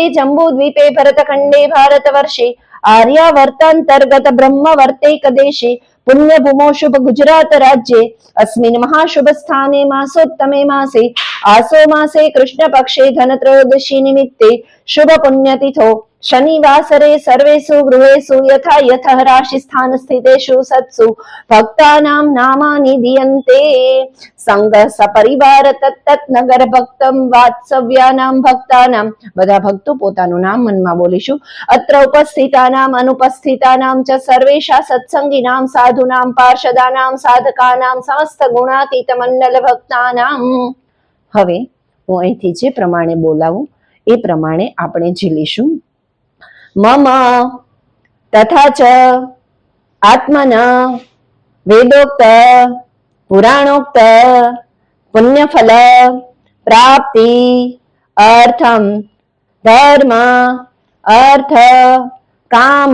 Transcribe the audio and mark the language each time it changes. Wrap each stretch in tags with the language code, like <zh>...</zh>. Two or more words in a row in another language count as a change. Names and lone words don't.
<sa>जम्बूद्वीपे भरतखण्डे भारतवर्षे आर्यावर्तान्तर्गत ब्रह्मावर्तैक देशे पुण्यभूमौ शुभ गुजरात राज्ये अस्मिन् महाशुभ स्थाने मासोत्तमे मासे आसो मासे कृष्ण पक्षे धनत्रयोदशी निमित्ते शुभ पुण्यतिथौ शनिवासरे सर्वेषु गृहेषु यथा यथा राशिस्थान स्थितेषु सत्सु भक्तानां नामानि दीयन्ते संग सपरिवार तत्तत् नगर भक्तम वात्सव्यानां भक्तानां</sa> <gu>બધા ભક્તો પોતાનું નામ મનમાં બોલીશું.</gu> <sa>अत्र उपस्थितानाम् अनुपस्थितानाम् च सर्वेषां सत्संगिनाम् साधूनाम् पार्षदानाम् साधकानाम् समस्त गुणातीत मण्डल भक्तानाम्.</sa> <gu>હવે હું અહીંથી જે પ્રમાણે બોલાવું એ પ્રમાણે આપણે ઝીલીશું.</gu> <sa>मम तथा च आत्मना वेदोक्त पुराणोक्त पुण्यफल प्राप्ति अर्थम धर्म अर्थ काम</sa>